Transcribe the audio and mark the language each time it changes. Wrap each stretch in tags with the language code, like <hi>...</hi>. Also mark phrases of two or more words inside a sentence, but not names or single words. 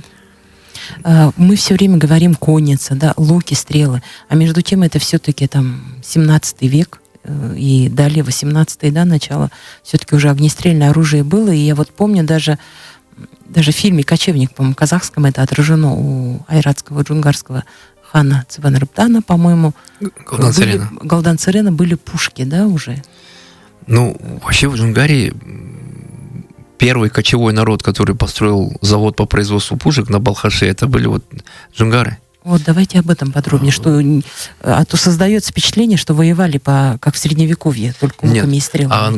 <ru>Мы все время говорим конница, да, луки, стрелы, а между тем это все-таки там 17 век и далее 18-й, да, начало, все-таки уже огнестрельное оружие было, и я вот помню даже в фильме «Кочевник», по-моему, казахском это отражено у айратского джунгарского хана Цыванрыптана, по-моему, Галдан-Царена были пушки, да, уже? Ну, вообще в Джунгарии первый кочевой народ, который построил завод по производству пушек на Балхаше, это были вот джунгары. Вот давайте об этом подробнее, а то создается впечатление, что воевали как в Средневековье, только луками и стрелами.</ru>